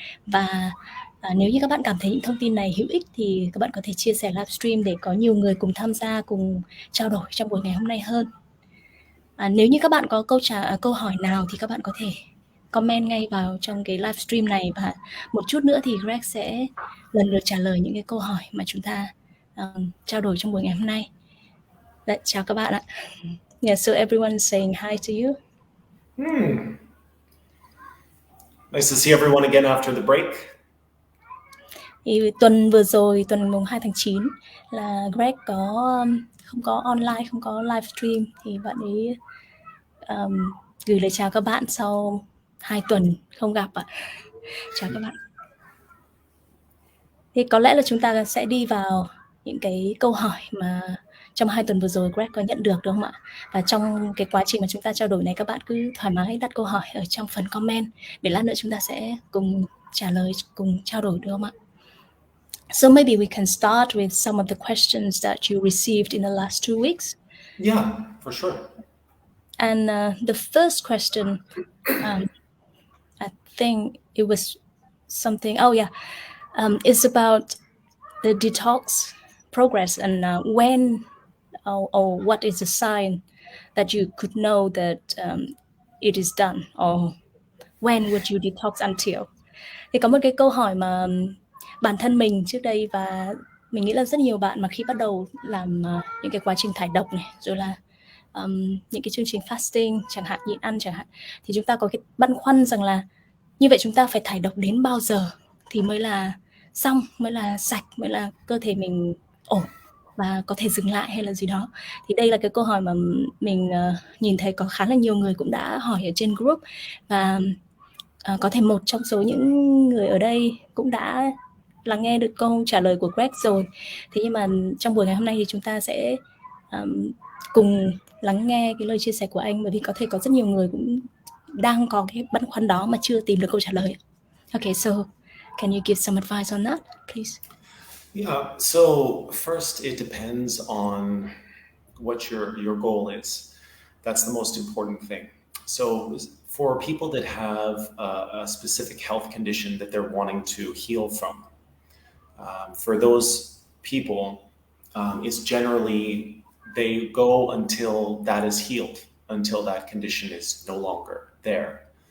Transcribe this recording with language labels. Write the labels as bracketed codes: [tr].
[vi] Và nếu như các bạn cảm thấy những thông tin này hữu ích thì các bạn có thể chia sẻ livestream để có nhiều người cùng tham gia, cùng trao đổi trong buổi ngày hôm nay hơn. Nếu như các bạn có câu hỏi nào thì các bạn có thể comment ngay vào trong cái livestream này, và một chút nữa thì Greg sẽ lần lượt trả lời những cái câu hỏi mà chúng ta trao đổi trong buổi ngày hôm nay. Đấy, chào các bạn ạ. [en] Yeah, so everyone is saying hi to you. Nice to see everyone again after the break. [vi] Thì tuần vừa rồi, tuần mùng 2 tháng 9 là Greg không có online, không có livestream, thì bạn ấy gửi lời chào các bạn sau 2 tuần không gặp ạ. Chào các bạn. Thì có lẽ là chúng ta sẽ đi vào những cái câu hỏi mà trong 2 tuần vừa rồi Greg có nhận được, đúng không ạ? Và trong cái quá trình mà chúng ta trao đổi này, các bạn cứ thoải mái đặt câu hỏi ở trong phần comment để lát nữa chúng ta sẽ cùng trả lời, cùng trao đổi, được không ạ? [en] So maybe we can start with some of the questions that you received in the last 2 weeks. Yeah, for sure. And the first question, I think it was something, it's about the detox progress and when or what is the sign that you could know that it is done, or when would you detox until. [vi] Thì có một cái câu hỏi mà bản thân mình trước đây, và mình nghĩ là rất nhiều bạn mà khi bắt đầu làm những cái quá trình thải độc này, rồi là những cái chương trình fasting chẳng hạn, nhịn ăn chẳng hạn, thì chúng ta có cái băn khoăn rằng là như vậy chúng ta phải thải độc đến bao giờ thì mới là xong, mới là sạch, mới là cơ thể mình ổn và có thể dừng lại hay là gì đó. Thì đây là cái câu hỏi mà mình nhìn thấy có khá là nhiều người cũng đã hỏi ở trên group, và có thể một trong số những người ở đây cũng đã lắng nghe được câu trả lời của Greg rồi. Thế nhưng mà trong buổi ngày hôm nay thì chúng ta sẽ cùng lắng nghe cái lời chia sẻ của anh, bởi vì có thể có rất nhiều người cũng đang có cái băn khoăn đó mà chưa tìm được câu trả lời. [en] Okay, so can you give some advice on that, please? Yeah, so first it depends on what your goal is. That's the most important thing. So for people that have a specific health condition that they're wanting to heal from, for those people, it's generally they go until that is healed, until that condition is no longer there.